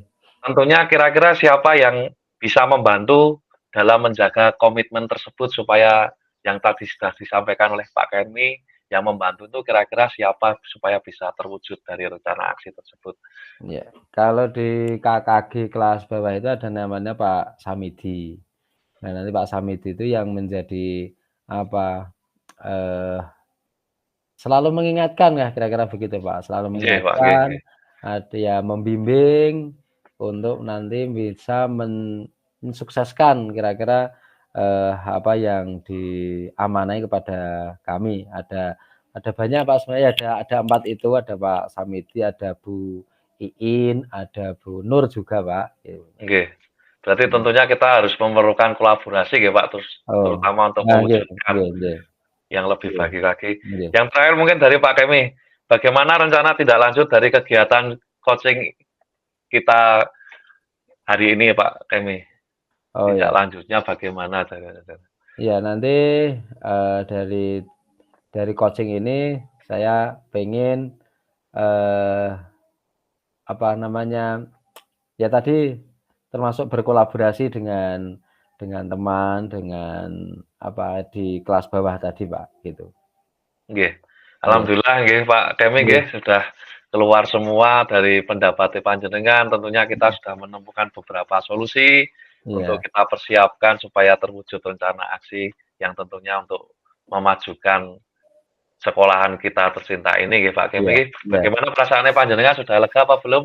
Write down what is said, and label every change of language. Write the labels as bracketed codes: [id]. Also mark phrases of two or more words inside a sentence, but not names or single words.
[id] Tentunya kira-kira siapa yang bisa membantu dalam menjaga komitmen tersebut supaya yang tadi sudah disampaikan oleh Pak Kemi, yang membantu itu kira-kira siapa supaya bisa terwujud dari rencana aksi tersebut? iya. Kalau di KKG kelas bawah itu ada namanya Pak Samidi. Nah, nanti Pak Samidi itu yang menjadi apa, eee, selalu mengingatkan ya kira-kira begitu, Pak. Selalu [jv] Nggih, Pak, nggih, [id] mengingatkan, [jv] nggih. [id] membimbing untuk nanti bisa mensukseskan kira-kira, apa yang diamanai kepada kami. Ada banyak, Pak, sebenarnya ada 4 itu, ada Pak Samidi, ada Bu Iin, ada Bu Nur juga, Pak, gitu. Nggih. Berarti Mhm. tentunya kita harus memerlukan kolaborasi nggih, Pak, terus Oh, terutama untuk [jv] nah nggih [id] mewujudkan [jv] nggih nggih, [id] yang lebih iya, baik lagi. [jv] nggih. [id] Yang terakhir mungkin dari Pak Kemi, bagaimana rencana tindak lanjut dari kegiatan coaching kita hari ini, Pak Kemi? Oh, Tindak ya. lanjutnya bagaimana? Iya, nanti, dari coaching ini saya pengen, eee, apa namanya, ya tadi termasuk berkolaborasi dengan teman, dengan di kelas bawah tadi, Pak, gitu. [jv] Nggih. Nggih [id] Alhamdulillah nggih Pak Kemi [jv] nggih [id] nggih sudah keluar semua dari pendapat panjenengan, tentunya kita sudah menemukan beberapa solusi untuk Iya, kita persiapkan supaya terwujud rencana aksi yang tentunya untuk memajukan sekolahan kita tercinta ini nggih Pak iya, Kemi. iya. Bagaimana perasaannya panjenengan, sudah lega apa belum?